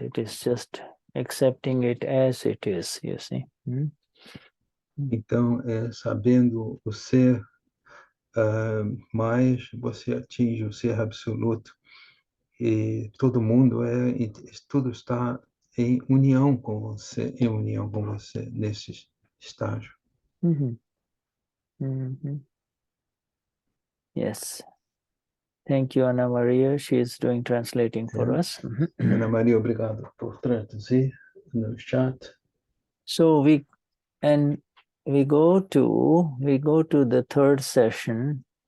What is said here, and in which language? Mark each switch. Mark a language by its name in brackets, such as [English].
[English] It is just accepting it as it is, you see. [Portuguese] Então, sabendo o ser, mais você atinge o ser absoluto, e todo mundo tudo está em união com você, nesse estágio. [English] Yes. Thank you, Ana Maria. She is doing translating for us. [Portuguese] Ana Maria, obrigado por traduzir no chat. [English] So we go to the third session.